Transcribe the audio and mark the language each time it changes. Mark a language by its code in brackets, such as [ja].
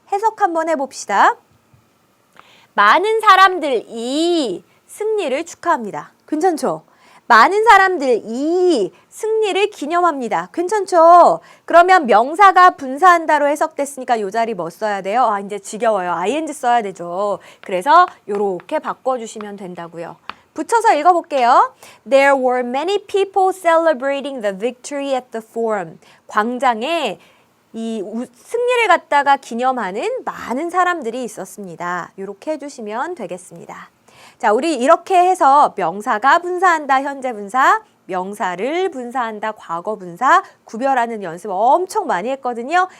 [ko] 해석 한번 해봅시다. 많은 사람들이 승리를 축하합니다. 괜찮죠? 많은 사람들이 승리를 기념합니다. 괜찮죠? 그러면 명사가 분사한다로 해석됐으니까 이 자리 뭐 써야 돼요? 아, 이제 지겨워요. ing 써야 되죠. 그래서 이렇게 바꿔주시면 된다고요. 붙여서 읽어볼게요. [en] There were many people celebrating the victory at the forum. [ko] 광장에 이 승리를 갖다가 기념하는 많은 사람들이 있었습니다. 이렇게 해주시면 되겠습니다. 자, 우리 이렇게 해서 명사가 분사한다, 현재 분사, 명사를 분사한다, 과거 분사 구별하는 연습 엄청 많이 했거든요.